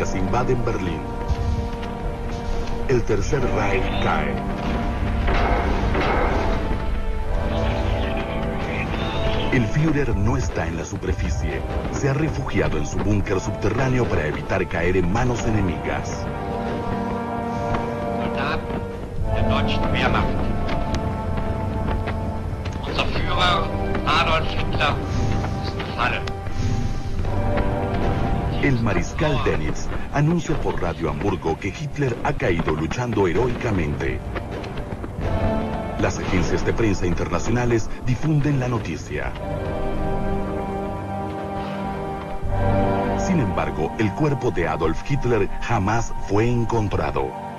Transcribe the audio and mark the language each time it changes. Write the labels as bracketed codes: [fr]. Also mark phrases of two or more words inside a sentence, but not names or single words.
[es] invaden Berlín. El Tercer Reich cae. El Führer no está en la superficie. Se ha refugiado en su búnker subterráneo para evitar caer en manos enemigas. [de] Soldaten der deutschen Wehrmacht. Unser Führer Adolf Hitler ist gefallen. [es] El mariscal Dönitz anuncia por Radio Hamburgo que Hitler ha caído luchando heroicamente. Las agencias de prensa internacionales difunden la noticia. Sin embargo, el cuerpo de Adolf Hitler jamás fue encontrado.